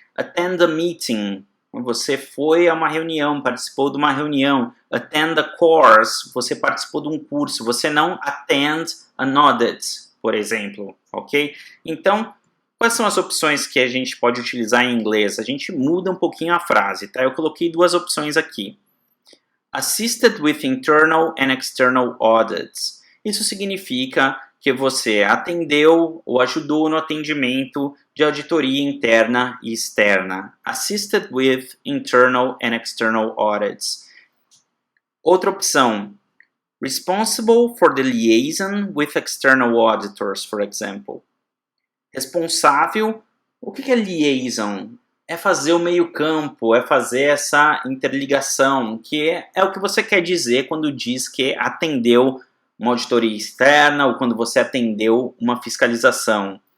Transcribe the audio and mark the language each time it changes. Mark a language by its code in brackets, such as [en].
[en] Attend a meeting. [pt] Você foi a uma reunião, participou de uma reunião. [en] Attend a course. [pt] Você participou de um curso. Você não [en] attend an audit, [pt] por exemplo. Ok? Então, quais são as opções que a gente pode utilizar em inglês? A gente muda um pouquinho a frase, tá? Eu coloquei duas opções aqui. [en] Assisted with internal and external audits. [pt] Isso significa que você atendeu ou ajudou no atendimento de auditoria interna e externa. [en] Assisted with internal and external audits. [pt] Outra opção. [en] Responsible for the liaison with external auditors, for example. [pt] Responsável, o que é liaison? É fazer o meio campo, é fazer essa interligação, que é o que você quer dizer quando diz que atendeu uma auditoria externa ou quando você atendeu uma fiscalização.